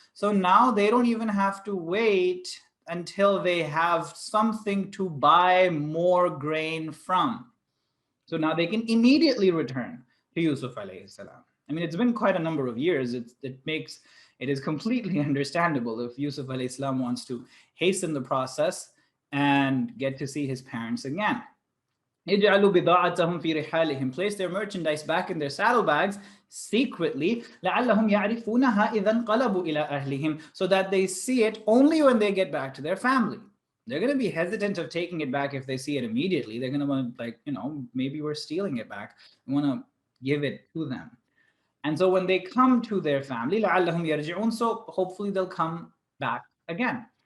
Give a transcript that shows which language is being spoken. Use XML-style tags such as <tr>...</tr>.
<en>So now they don't even have to wait until they have something to buy more grain from. So now they can immediately return to Yusuf alayhi salam. I mean, it's been quite a number of years. It is completely understandable if Yusuf alayhi salam wants to hasten the process and get to see his parents again.</en> <ar>اجعلوا بضاعتهم في رحالهم.</ar> <en>Place their merchandise back in their saddlebags secretly.</en> <ar>لعلهم يعرفونها إذا انقلبوا إلى أهلهم.</ar> <en>So that they see it only when they get back to their family. They're going to be hesitant of taking it back if they see it immediately. They're going to want, like, maybe we're stealing it back. We want to give it to them. And so when they come to their family,</en> <ar>لعلهم يرجعون,</ar> <en>so hopefully they'll come back again.</en>